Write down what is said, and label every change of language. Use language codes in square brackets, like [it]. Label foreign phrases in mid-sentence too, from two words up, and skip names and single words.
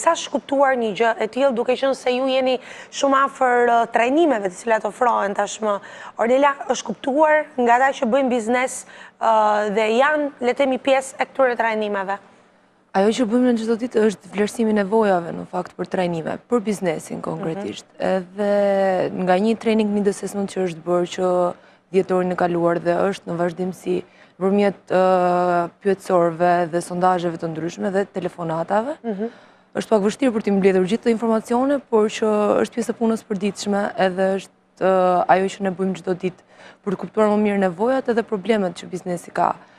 [sq] Sa shkuptuar një gjë e tillë, duke qenë se ju jeni shumë afër trajnimeve të cilat ofrohen tashmë. Ornela, është kuptuar nga ata që bëjnë biznes dhe janë, le të themi, pjesë e këtyre trajnimeve? Ajo që bëjmë në çdo ditë është vlerësimi nevojave në fakt për trajnime, për biznesin konkretisht. Edhe nga një [en] training need assessment [sq] që është bërë që dhjetorin e kaluar dhe është në vazhdimsi nëpërmjet pyetësorëve dhe sondazheve të ndryshme dhe telefonatave, është pak vështirë për t'i mbledhur gjithë këto informacione, por që është pjesë e punës përditshme edhe është ajo që ne bëjmë çdo ditë për të kuptuar më mirë nevojat edhe problemet që biznesi ka.